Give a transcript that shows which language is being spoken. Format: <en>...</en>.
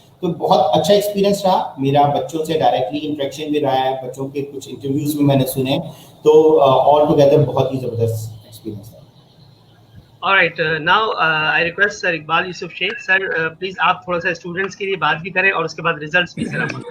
<hi>तो बहुत अच्छा एक्सपीरियंस रहा मेरा. बच्चों से डायरेक्टली इंटरेक्शन भी रहा है, बच्चों के कुछ इंटरव्यूज भी मैंने सुने. तो</hi> <en>all together</en> <hi>बहुत ही ज़बरदस्त एक्सपीरियंस था.</hi> <en>All right, now I request Sir Iqbal Yousuf Sheikh.</en> <hi>Sir, please आप थोड़ा सा स्टूडेंट्स के लिए बात भी करें, और उसके बाद रिजल्ट्स भी सर आप.</hi>